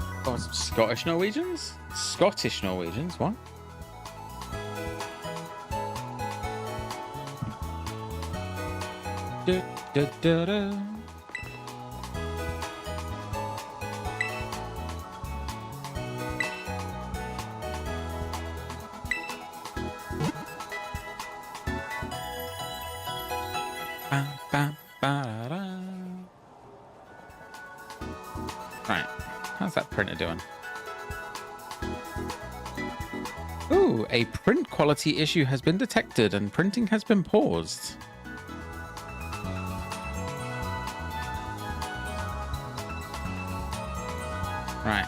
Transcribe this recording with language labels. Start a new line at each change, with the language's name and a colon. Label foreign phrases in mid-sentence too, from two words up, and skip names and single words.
English: Oh, Scottish Norwegians? Scottish Norwegians, what? Du, du, du, du. Ba, ba, ba, da. Right, how's that printer doing? Ooh, a print quality issue has been detected and printing has been paused. Right.